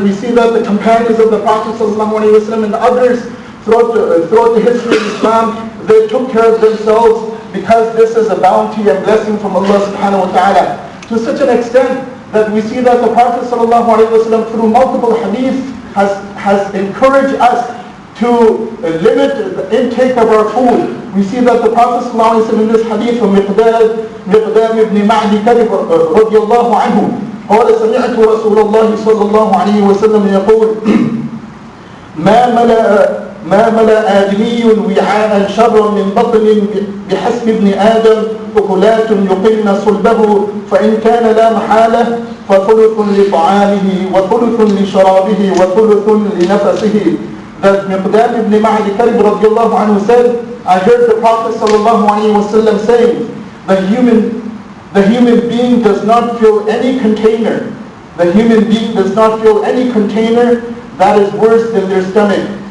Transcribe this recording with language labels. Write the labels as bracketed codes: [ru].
[en] We see that the companions of the Prophet ﷺ and others throughout the history of Islam, they took care of themselves because this is a bounty and blessing from Allah subhanahu wa ta'ala. To such an extent that we see that the Prophet ﷺ through multiple hadiths has encouraged us to limit the intake of our food. We see that the Prophet ﷺ in this hadith from Miqdam ibn Ma'di Karib radiyallahu anhu, [ar] قال سمعت رسول الله صلى الله عليه وسلم يقول ما ملأ آدمي وعاء شرا من بطن بحسب ابن آدم أكلات يقلن صلبه فإن كان لا محالة فثلث لطعامه وثلث لشرابه وثلث لنفسه. [en] That Miqdam ibn Ma'di Karib radiallahu anhu said, I heard the Prophet sallallahu alayhi wa sallam saying, the human being does not fill any container. The human being does not fill any container that is worse than their stomach.